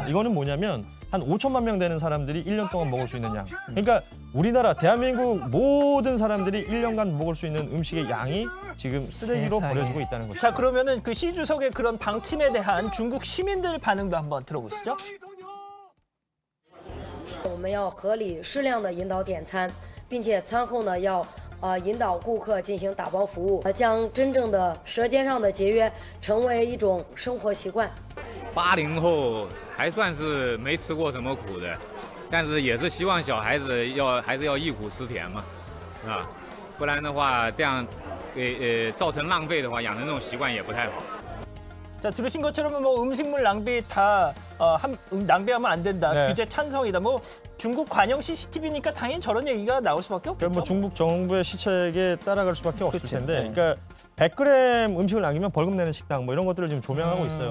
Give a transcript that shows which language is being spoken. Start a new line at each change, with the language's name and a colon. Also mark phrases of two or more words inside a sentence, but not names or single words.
Korean: 이거는 뭐냐면 한 5천만 명 되는 사람들이 1년 동안 먹을 수 있는 양. 그러니까 우리나라 대한민국 모든 사람들이 1년간 먹을 수 있는 음식의 양이 지금 쓰레기로 세상에. 버려지고 있다는 것이죠. 자, 그러면은 그 시 주석의 그런 방침에 대한 중국 시민들 반응도 한번 들어보시죠.
Chinese: 我们要合理适量的引导点餐，并且餐后呢要引导顾客进行打包服务，将真正的舌尖上的节约成为一种生活习惯。 80后还算是没吃过什么苦的，但是也是希望小孩子还是要忆苦思甜嘛，是吧？不然的话，这样造成浪费的话，养成这种习惯也不太好。
Korean: 자, 들으신 것처럼 뭐 음식물 낭비 다 낭비하면 안 된다. 네. 규제 찬성이다. 뭐 중국 관영 CCTV니까 당연히 저런 얘기가 나올 수밖에 없겠죠. 그러니까 뭐 중국 정부의 시책에 따라갈 수밖에 없을 그렇죠. 텐데, 네. 그러니까 100g 음식을 남기면 벌금 내는 식당 뭐 이런 것들을 지금 조명하고 있어요.